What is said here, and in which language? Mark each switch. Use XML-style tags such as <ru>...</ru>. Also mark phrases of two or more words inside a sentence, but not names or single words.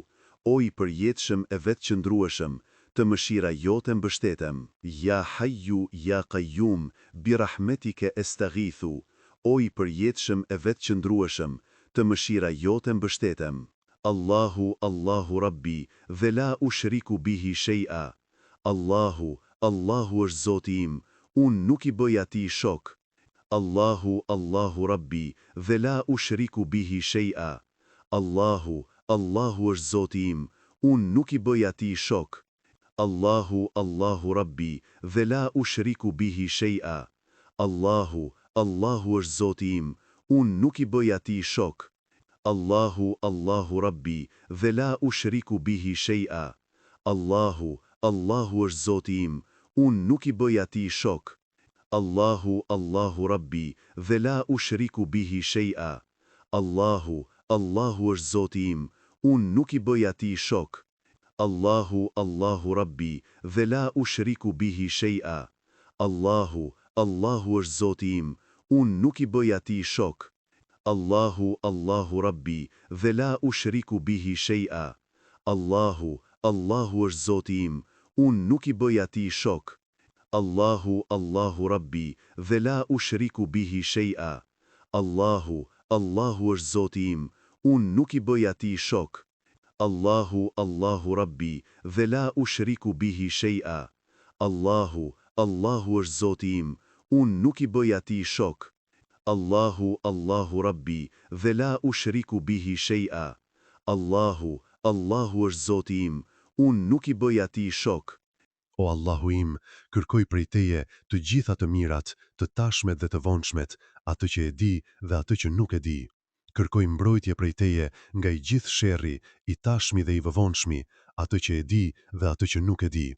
<sq>O i përjetshëm e vetëqëndrueshëm, të mëshira jote mbështetem.</sq> <ar>يا حي يا قيوم برحمتك أستغيث.</ar> <sq>O i përjetshëm e vetëqëndrueshëm, të mëshira jote mbështetem.</sq> <ar>الله الله ربي, dhe لا أشرك به شيئا.</ar> <sq>Allahu, Allahu është Zoti im, unë nuk i bëj atij shok.</sq> <ar>الله الله ربي, dhe لا أشرك به شيئا.</ar> <sq>Allahu, Allahu është Zoti im, unë nuk i bëj atij shok.</sq> <ar>الله الله ربي, dhe لا أشرك به شيئا.</ar> <sq>Allahu, Allahu është Zoti im, unë nuk i bëj atij shok.</sq> <ar>الله الله ربي, dhe لا أشرك به شيئا.</ar> <sq>Allahu, Allahu është Zoti im, unë nuk i bëj atij shok.</sq> <ar>الله الله ربي, dhe لا أشرك به شيئا.</ar> <sq>Allahu, Allahu është Zoti im, unë nuk i bëj atij shok.</sq> <ar>الله الله ربي, dhe لا أشرك به شيئا.</ar> <sq>Allahu, Allahu është Zoti im, unë nuk i bëj atij shok.</sq> <ar>الله الله ربي, dhe لا أشرك به شيئا.</ar> <sq>Allahu, Allahu është Zoti im, unë nuk i bëj atij shok.</sq> <ar>الله الله ربي, dhe لا أشرك به شيئا.</ar> <sq>Allahu, Allahu është Zoti im, unë nuk i bëj atij shok.</sq> <ar>الله الله ربي, dhe لا أشرك به شيئا.</ar> <sq>Allahu, Allahu është Zoti im, unë nuk i bëj atij shok.</sq> <ar>الله الله ربي, dhe لا أشرك به شيئا.</ar> <sq>Allahu, Allahu është Zoti im, unë nuk i bëj atij shok. O Allahu im, kërkoj prej Teje të gjitha të mirat, të tashmet dhe të vonshmet, atë që e di dhe atë që nuk e di. Kërkoj mbrojtje prej Teje nga i gjithë sherri, i tashmi dhe i vëvonshmi, atë që e di dhe atë që nuk e di.</sq>